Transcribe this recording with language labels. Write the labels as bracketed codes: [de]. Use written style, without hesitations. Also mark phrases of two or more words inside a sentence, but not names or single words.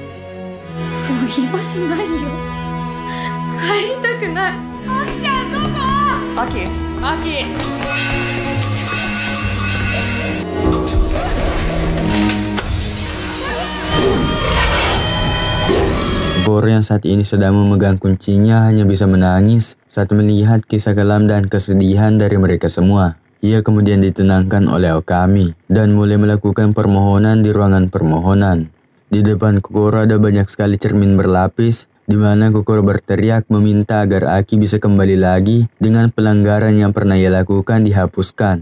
[ja] もう居場所ないよ帰りたくないアキちゃんどこアキアキ [id] Kokoro yang saat ini sedang memegang kuncinya hanya bisa menangis saat melihat kisah kelam dan kesedihan dari mereka semua. Ia kemudian ditenangkan oleh Okami dan mulai melakukan permohonan di ruangan permohonan. Di depan Kokoro ada banyak sekali cermin berlapis, di mana Kokoro berteriak meminta agar Aki bisa kembali lagi dengan pelanggaran yang pernah ia lakukan dihapuskan.